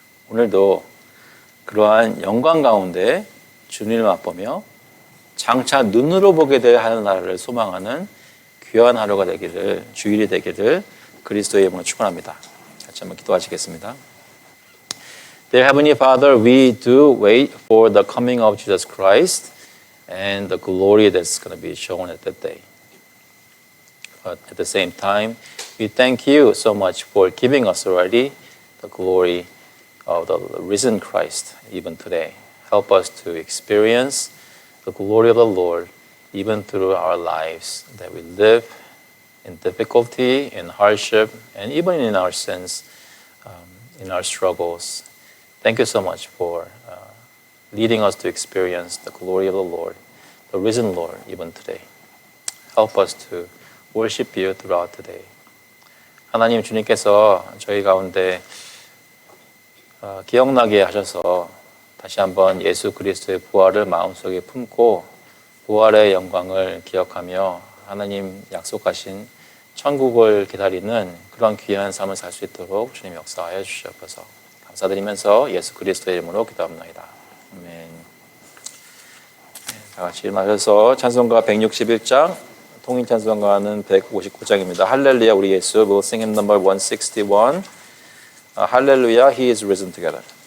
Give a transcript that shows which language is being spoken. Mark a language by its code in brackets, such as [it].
[ko] 오늘도 그러한 영광 가운데 주님을 맛보며 장차 눈으로 보게 될 하늘나라를 소망하는 귀한 하루가 되기를, 주일이 되기를 그리스도의 이름으로 축원합니다. 같이 한번 기도하시겠습니다. [en] Dear Heavenly Father, we do wait for the coming of Jesus Christ and the glory that's going to be shown at that day. But at the same time, we thank you so much for giving us already the glory of the risen Christ even today. Help us to experience the glory of the Lord even through our lives that we live in difficulty, in hardship, and even in our sins, in our struggles. Thank you so much for leading us to experience the glory of the Lord, the risen Lord, even today. Help us to worship you throughout today. [ko] 하나님 주님께서 저희 가운데 기억나게 하셔서 다시 한번 예수 그리스도의 부활을 마음속에 품고 부활의 영광을 기억하며 하나님 약속하신 천국을 기다리는 그런 귀한 삶을 살 수 있도록 주님 역사하여 주시옵소서. 감사드리면서 예수 그리스도의 이름으로 기도합니다. 아멘. 다 같이 일어나셔서 찬송가 161장, 통일 찬송가는 159장입니다. 할렐루야 우리 예수. [en] We'll sing hymn number 161. Hallelujah, He is risen together.